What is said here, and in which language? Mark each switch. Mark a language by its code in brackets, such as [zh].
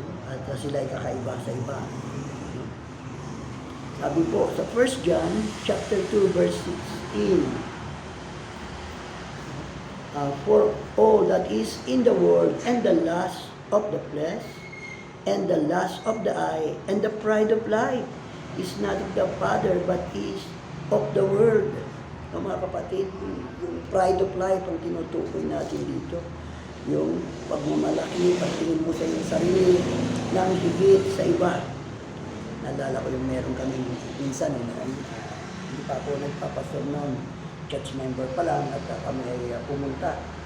[tl] At sila ay kakaiba sa iba. Sabi po sa 1 John chapter 2 verse 16, [en] For all that is in the world, and the lust of the flesh, and the lust of the eye, and the pride of life, is not of the Father, but is of the world. [tl] Mga kapatid, yung [en] pride of life [tl] ang tinutukoy natin dito. Yung pagmamalaki, pagtingin mo sa iyong sarili, ng higit sa iba. Naalala ko yung meron kami minsan, hindi pa ako nagpapastor noon, church member pa lang, at kami ay pumunta.